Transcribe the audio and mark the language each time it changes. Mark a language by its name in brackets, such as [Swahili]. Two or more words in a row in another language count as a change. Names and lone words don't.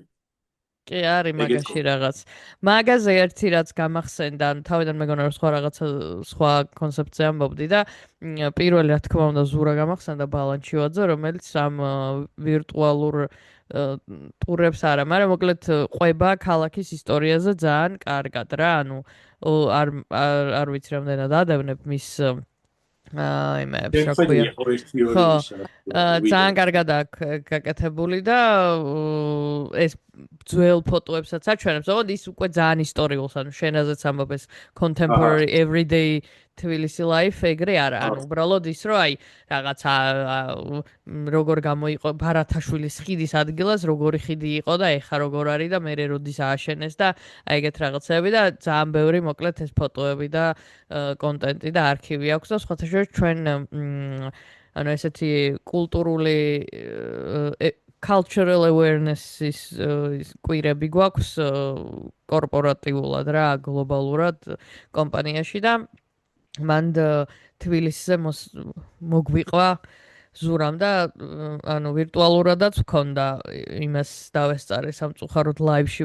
[Georgian] კი არის მაგაში რაღაც მაგაზე ერთი რაც გამახსენდა ანუ თავიდან მეგონა რომ სხვა რაღაცა სხვა კონცეფცია ამბობდი და პირველი რა თქმა უნდა ზურა გამახსენდა ბალანჩივაძე რომელიც ამ ვირტუალურ ტურებს არა მაგრამ მოკლედ ყვება ქალაქის ისტორიაზე ძალიან კარგად რა ანუ არ ვიცი რამდენად ადევნებ მის იმებს რა ქვია ძალიან კარგად აქვს გაკეთებული და ეს ძველ ფოტოებსაც აჩვენებს ოღონდ ის უკვე ძალიან ისტორიულს ანუ შენაზეც ამბობ ეს [English] contemporary everyday თბილისი life [Georgian] ეგრე არა ანუ უბრალოდ ის რომ აი რაღაცა როგორ გამოიყო ბარათაშვილის ხიდის ადგილას როგორი ხიდი იყო და ეხა როგორ არის და მერე როდის ააშენეს და აი ეგეთ რაღაცები და ძალიან ბევრი მოკლედ ეს ფოტოები და კონტენტი და არქივი აქვს და სხვათა შორის ჩვენ ანუ ესეთი კულტურული [English] cultural awareness- [Georgian] ის კვირები გვაქვს კორპორატიულად რა გლობალურად კომპანიაში და მან თბილისზე მოგვიყვა ზურამ და ანუ ვირტუალურადაც ვქონდა იმას დავესწარე სამწუხაროდ ლაივში